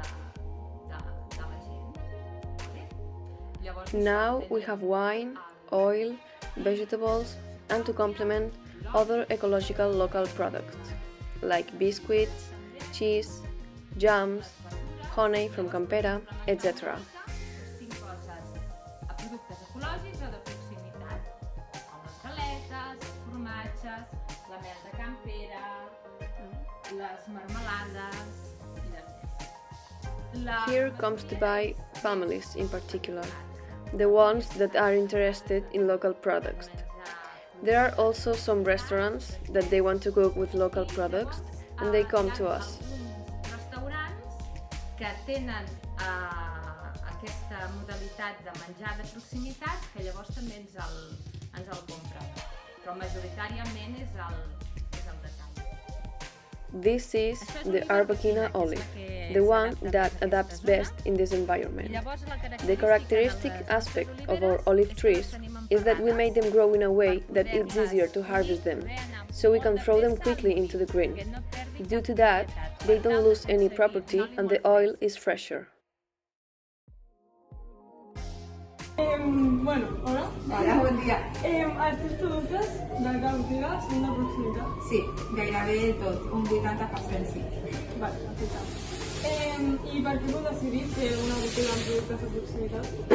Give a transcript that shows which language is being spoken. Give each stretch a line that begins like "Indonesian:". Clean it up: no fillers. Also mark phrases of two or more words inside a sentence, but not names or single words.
English: Now we have wine, oil, vegetables, and to complement, other ecological local products like biscuits, cheese, jams, honey from Campera, etc.
Catalan: ecològics o de proximitat, com les galetes, els formatges, la mel de Campera, les marmelades i de
English: Here comes to buy families in particular, the ones that are interested in local products. There are also some restaurants that they want to cook with local products and they come to us.
Catalan: Alguns restaurants que tenen aquesta modalitat de menjar de proximitat que llavors també ens el compren, però majoritàriament és el detall.
English: This is the Arbequina olive, the one that adapts best in this environment. The characteristic aspect of our olive trees is that we made them grow in a way that it's easier to harvest them, so we can throw them quickly into the green. Due to that, they don't lose any property and the oil is fresher.
Catalan: Bueno, hola. Hola, bon dia. Els teus productes de cada botiga són de proximitat? Sí, gairebé tot, un 80% sí. Vale, perfecte. I per què vau decidir fer una botiga amb productes de proximitat?